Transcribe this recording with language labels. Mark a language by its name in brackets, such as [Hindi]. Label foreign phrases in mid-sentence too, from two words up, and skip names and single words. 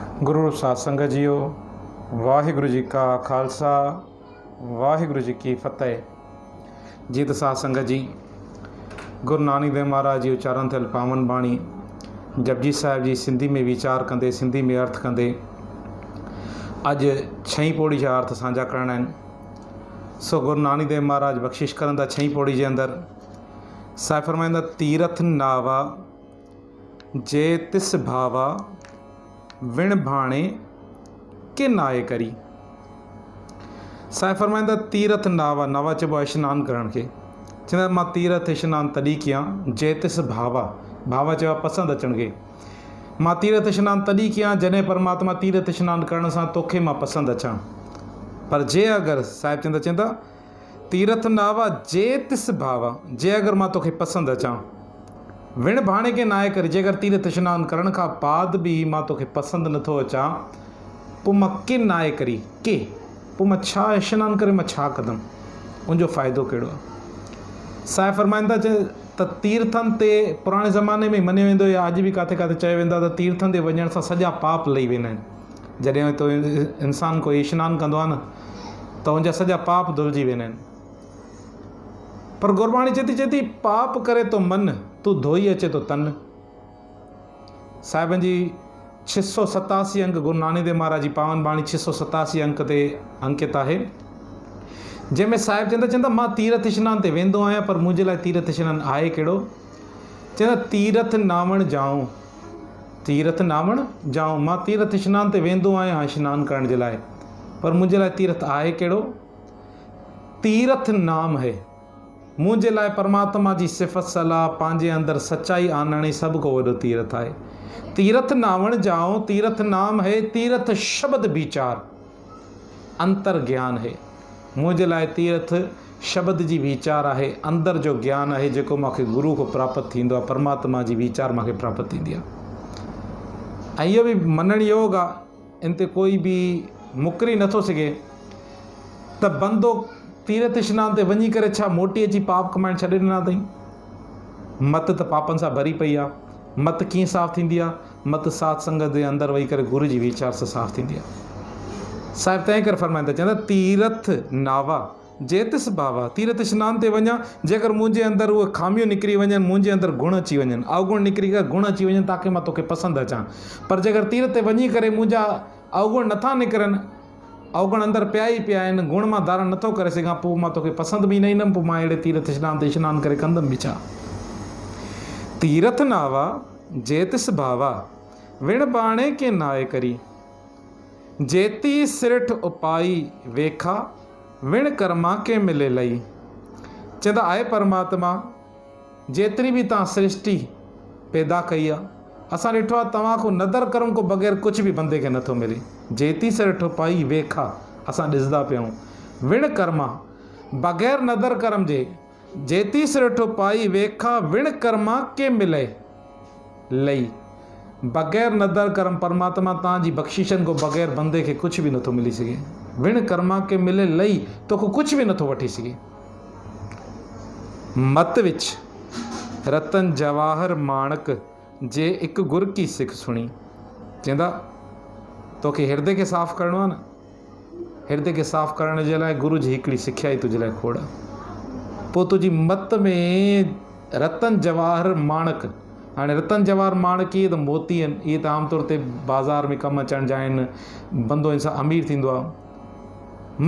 [Punjabi] ਗੁਰੂ ਸਾਧ ਸੰਗਤ ਜੀਓ, ਵਾਹਿਗੁਰੂ ਜੀ ਕਾ ਖ਼ਾਲਸਾ ਵਾਹਿਗੁਰੂ ਜੀ ਕੀ ਫ਼ਤਿਹ। [Sindhi] जीत साध संगत जी, गुरु नानक देव महाराज जी उच्चारण थियल पावन बाणी जपजी साहिब जी सिंधी में विचार कंदे, सिंधी में अर्थ कंदे अज 6 पौड़ी जा अर्थ साझा करणा आहिनि। सो गुरु नानक देव महाराज बख्शिश करंदा 6 पौड़ी जे अंदर साहिब फरमाईंदा, [Punjabi] ਤੀਰਥਿ ਨਾਵਾ ਜੇ ਤਿਸੁ ਭਾਵਾ ਵਿਣੁ ਭਾਣੇ ਕਿ ਨਾਇ ਕਰੀ। [Sindhi] साहिब फरमाईंदा [Punjabi] ਤੀਰਥਿ ਨਾਵਾ, [Sindhi] नावा चइबो आहे इशनान करण खे। चवंदा मां तीरथ इशनान तॾहिं कयां [Punjabi] ਜੇ ਤਿਸੁ ਭਾਵਾ, [Sindhi] भावा चयो आहे पसंदि अचण खे। मां तीरथ इशनान तॾहिं कयां जॾहिं परमात्मा तीरथ इशनान करण सां तोखे मां पसंदि अचां। पर जे अगरि साहिब चवंदा [Punjabi] ਤੀਰਥਿ ਨਾਵਾ ਜੇ ਤਿਸੁ ਭਾਵਾ, [Sindhi] जे अगरि मां तोखे पसंदि अचां, [Punjabi] ਵਿਣੁ ਭਾਣੇ ਕਿ ਨਾਇ ਕਰੇ, [Sindhi] जे अगरि तीरथ इशनान करण खां बाद बि मां तोखे पसंदि नथो अचां, पोइ मां के नाए करी के, पोइ मां छा इशनान करे मां छा कंदुमि, उनजो फ़ाइदो कहिड़ो आहे। साहिब फरमाईंदा त तीर्थनि ते पुराणे ज़माने में मञियो वेंदो या अॼु बि किथे किथे चयो वेंदो आहे त तीर्थनि ते वञण सां सॼा पाप लही वेंदा आहिनि। जॾहिं तो इंसान कोई इशनान कंदो आहे न त उनजा सॼा पाप धुलिजी वेंदा आहिनि। पर गुरबाणी चए थी पाप करे तो मन, तू धोई अचे तो तन। साहिबनि जी 687 अंक गुरु नानक देव महाराज जी पावन बाणी 687 अंक ते अंकित आहे, जंहिंमें साहिब चवंदा मां तीरथ इशनान ते वेंदो आहियां, पर मुंहिंजे लाइ तीरथ इशनान आहे कहिड़ो। चवंदा [Punjabi] ਤੀਰਥਿ ਨਾਵਣ ਜਾਉ, ਤੀਰਥਿ ਨਾਵਣ ਜਾਉ, [Sindhi] मां तीरथ इशनान ते वेंदो आहियां इशनान करण जे लाइ, पर मुंहिंजे लाइ तीरथ आहे कहिड़ो। [Punjabi] ਤੀਰਥੁ ਨਾਮੁ ਹੈ, [Sindhi] मुंहिंजे लाइ परमात्मा जी सिफ़त सलाह पंहिंजे अंदरि सचाई आणण ई सभु को वॾो तीरथ आहे। [Punjabi] ਤੀਰਥਿ ਨਾਵਣ ਜਾਉ, ਤੀਰਥੁ ਨਾਮੁ ਹੈ, ਤੀਰਥੁ ਸ਼ਬਦ ਵਿਚਾਰ ਅੰਤਰਿ ਗਿਆਨੁ ਹੈ। [Sindhi] मुंहिंजे लाइ तीरथ शब्द जी विचार आहे, अंदरि जो ज्ञान आहे जेको मूंखे गुरू खां प्राप्त थींदो आहे, परमात्मा जी विचार मूंखे प्राप्त थींदी आहे। ऐं इहो बि मञणु योग आहे, इन ते कोई बि मुकरी नथो सघे त बंदो तीरथ इशनान ते वञी करे छा मोटी अची पाप कमाइण छॾे ॾिना अथई। मत त पापनि सां भरी पई आहे। मत कीअं साफ़ थींदी आहे? मत साध संगत जे अंदरि वेही करे गुरू जी विचार सां साफ़ थींदी आहे। साहिब तंहिं करे फरमाईंदा, चवंदा [Punjabi] ਤੀਰਥਿ ਨਾਵਾ ਜੇ ਤਿਸੁ ਭਾਵਾ, [Sindhi] तीरथ इशनान ते वञा जेकर मुंहिंजे अंदरि उहे खामियूं निकिरी वञनि, मुंहिंजे अंदरि गुण अची वञनि, अवगुण निकिरी करे गुण अची वञनि ताकी मां तोखे पसंदि अचां। पर जेकर तीरथ ते वञी करे मुंहिंजा अवगुण नथा निकिरनि, अवगुण अंदरि पिया ई पिया आहिनि, गुण मां धारण नथो करे सघां, पोइ मां तोखे पसंदि बि न ईंदुमि, पोइ मां अहिड़े तीरथ इशनान ते इशनान करे कंदुमि बि छा। [Punjabi] ਤੀਰਥਿ ਨਾਵਾ ਜੇ ਤਿਸੁ ਭਾਵਾ ਵਿਣੁ ਭਾਣੇ ਕਿ ਨਾਇ ਕਰੀ, ਜੇਤੀ ਸਿਰਠਿ ਉਪਾਈ ਵੇਖਾ ਵਿਣੁ ਕਰਮਾ ਕਿ ਮਿਲੈ ਲਈ। [Sindhi] चवंदा आहे परमात्मा जेतिरी बि तव्हां सृष्टि पैदा कई आहे, असां ॾिठो आहे तव्हां खां नदर कर्म को बग़ैर कुझु बि बंदे खे नथो मिले। [Punjabi] ਜੇਤੀ ਸਿਰਠਿ ਉਪਾਈ ਵੇਖਾ, [Sindhi] असां ॾिसंदा पियूं, [Punjabi] ਵਿਣੁ ਕਰਮਾ [Sindhi] बग़ैर नदर कर्म जे, [Punjabi] ਜੇਤੀ ਸਿਰਠਿ ਉਪਾਈ ਵੇਖਾ ਵਿਣੁ ਕਰਮਾ ਕਿ ਮਿਲੈ ਲਈ। [Sindhi] बग़ैर नदर कर्म परमात्मा तव्हांजी बख़्शिशनि को बग़ैर बंदे खे कुझु बि नथो मिली सघे। [Punjabi] ਵਿਣੁ ਕਰਮਾ ਕਿ ਮਿਲੈ ਲਈ, [Sindhi] तोखे कुझु बि नथो वठी सघे। [Punjabi] ਮਤਿ ਵਿਚਿ ਰਤਨ ਜਵਾਹਰ ਮਾਣਿਕ ਜੇ ਇਕ ਗੁਰ ਕੀ ਸਿਖ ਸੁਣੀ। [Sindhi] चवंदा तोखे हृदय खे साफ़ु करिणो आहे न, हृदय खे साफ़ु करण जे लाइ गुरू जी हिकिड़ी सिखिया ई तुंहिंजे लाइ खोड़। पोइ तुंहिंजी मत में रतन जवाहर माणक, हाणे रतन जवाहर माणक इहे त मोती आहिनि, इहे त आमतौर ते बाज़ारि में कमु अचण जा आहिनि, बंदो इंसान अमीर थींदो आहे।